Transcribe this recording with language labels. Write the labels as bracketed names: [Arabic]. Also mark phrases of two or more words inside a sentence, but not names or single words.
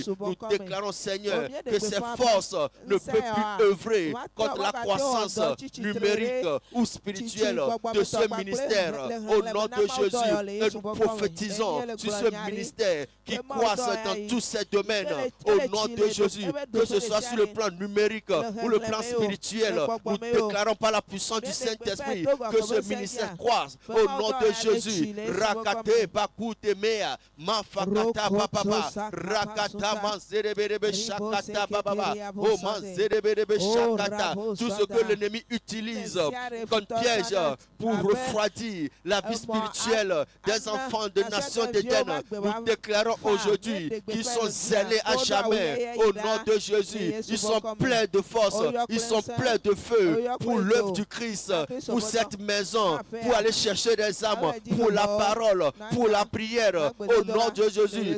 [French] Nous déclarons, Seigneur, que ces forces ne peuvent plus œuvrer contre la croissance numérique ou spirituelle de ce ministère au nom de Jésus. Et nous prophétisons sur ce ministère qui croisse dans tous ces domaines au nom de Jésus, que ce soit sur le plan numérique ou le plan spirituel. Nous déclarons par la puissance du Saint-Esprit que ce ministère croise au nom de Jésus. Rakate bakute mea mafakata baba rakata manzereberebe shakata baba o manzereberebe shakata. Tout ce que l'ennemi utilise comme piège pour refroidir la vie spirituelle des enfants de nations d'Éden, nous déclarons aujourd'hui qu'ils sont zélés à jamais au nom de Jésus. Ils sont pleins de force, ils sont pleins de feu pour l'œuvre du Christ, pour cette maison, pour aller chercher des âmes, pour la parole, pour la prière au nom de Jésus.